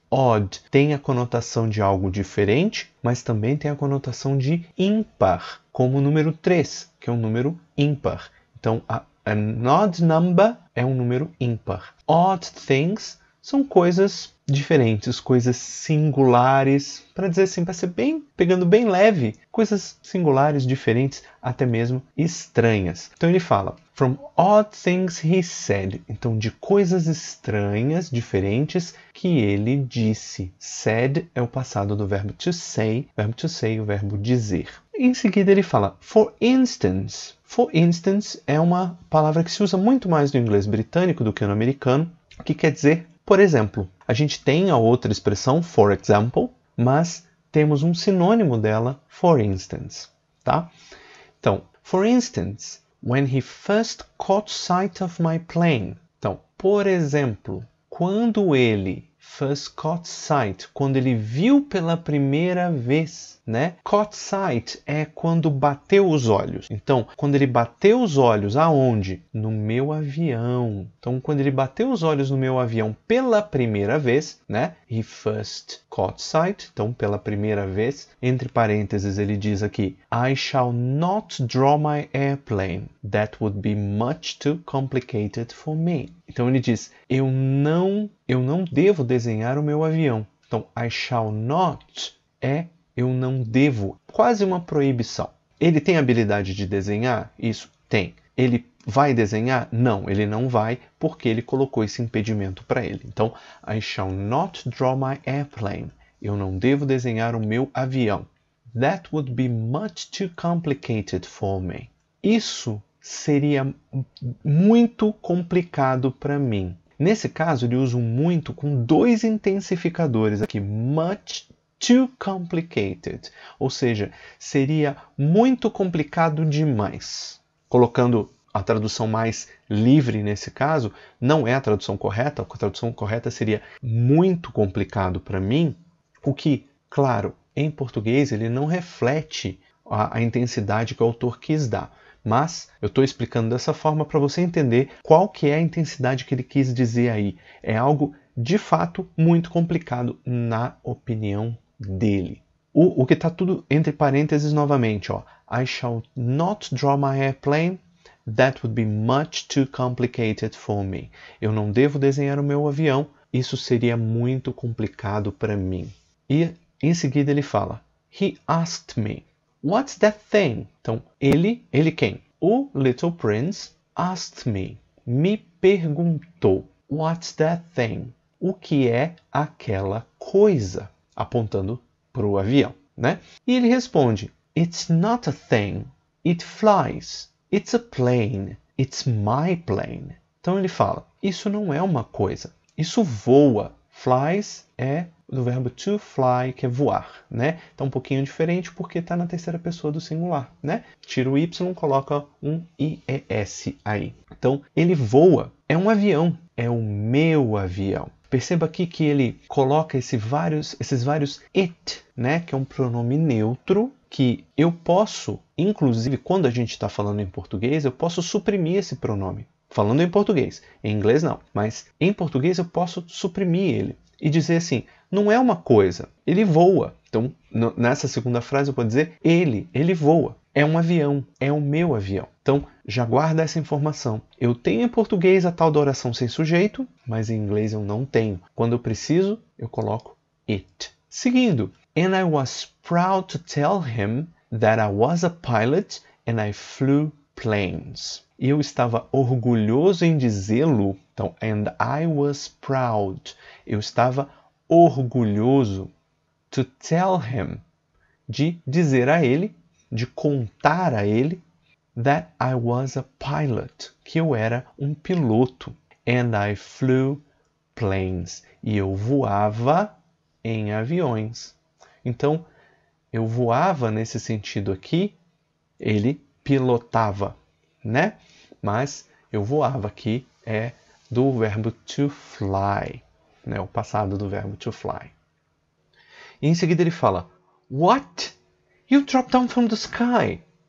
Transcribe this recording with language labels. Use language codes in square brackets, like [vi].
[pt] Odd tem a conotação de algo diferente, mas também tem a conotação de ímpar, como o número 3, que é um número ímpar. Então, [en] an odd number [pt] é um número ímpar. Odd things são coisas diferentes, coisas singulares, para dizer assim, para ser bem, pegando bem leve, coisas singulares, diferentes, até mesmo estranhas. Então ele fala, [en] from odd things he said. [pt] Então, de coisas estranhas, diferentes, que ele disse. Said é o passado do verbo to say, o verbo dizer. Em seguida ele fala, for instance. For instance é uma palavra que se usa muito mais no inglês britânico do que no americano, que quer dizer, por exemplo. A gente tem a outra expressão, for example, mas temos um sinônimo dela, for instance, tá? [en] Então, for instance, when he first caught sight of my plane. [pt] Então, por exemplo, quando ele [en] first caught sight, [pt] quando ele viu pela primeira vez, né? Caught sight é quando bateu os olhos. Então, quando ele bateu os olhos, aonde? No meu avião. Então, quando ele bateu os olhos no meu avião pela primeira vez, né? [en] He first caught sight. [pt] Então, pela primeira vez, entre parênteses, ele diz aqui, [en] I shall not draw my airplane. That would be much too complicated for me. [pt] Então, ele diz, eu não devo desenhar o meu avião. Então, [en] I shall not [pt] é eu não devo, quase uma proibição. Ele tem habilidade de desenhar? Isso, tem. Ele vai desenhar? Não, ele não vai, porque ele colocou esse impedimento para ele. Então, [en] I shall not draw my airplane. [pt] Eu não devo desenhar o meu avião. [en] That would be much too complicated for me. [pt] Isso seria muito complicado para mim. Nesse caso, ele usa o muito com dois intensificadores aqui, [en] much too complicated, [pt] ou seja, seria muito complicado demais. Colocando a tradução mais livre nesse caso, não é a tradução correta, a tradução correta seria muito complicado para mim, o que, claro, em português ele não reflete a intensidade que o autor quis dar. Mas eu estou explicando dessa forma para você entender qual que é a intensidade que ele quis dizer aí. É algo, de fato, muito complicado na opinião dele. O que está tudo entre parênteses novamente. Ó. [en] I shall not draw my airplane. That would be much too complicated for me. [pt] Eu não devo desenhar o meu avião. Isso seria muito complicado para mim. E em seguida ele fala, [en] he asked me. What's that thing? [pt] Então, ele quem? O Little Prince [en] asked me [pt] perguntou. [en] What's that thing? [pt] O que é aquela coisa? Apontando para o avião, né? E ele responde, [en] it's not a thing. It flies. It's a plane. It's my plane. [pt] Então ele fala, isso não é uma coisa. Isso voa. Flies é do verbo to fly, que é voar, né? Então um pouquinho diferente porque está na terceira pessoa do singular, né? Tira o Y, coloca um IES aí. Então ele voa, é um avião, é o meu avião. Perceba aqui que ele coloca esses vários it, né? Que é um pronome neutro que eu posso, inclusive quando a gente está falando em português, eu posso suprimir esse pronome. Falando em português, em inglês não, mas em português eu posso suprimir ele e dizer assim, não é uma coisa, ele voa. Então, nessa segunda frase eu posso dizer, ele voa, é um avião, é o meu avião. Então, já guarda essa informação. Eu tenho em português a tal da oração sem sujeito, mas em inglês eu não tenho. Quando eu preciso, eu coloco it. [en] Seguindo, and I was proud to tell him that I was a pilot and I flew planes. [pt] E eu estava orgulhoso em dizê-lo. Então, [en] and I was proud. [pt] Eu estava orgulhoso [en] to tell him, [pt] de dizer a ele, de contar a ele, [en] that I was a pilot, [pt] que eu era um piloto. [en] And I flew planes. [pt] E eu voava em aviões. Então, eu voava nesse sentido aqui, ele pilotava, né? Mas eu voava aqui é do verbo to fly, né? O passado do verbo to fly. E em seguida ele fala, what? [en] You dropped down from the sky.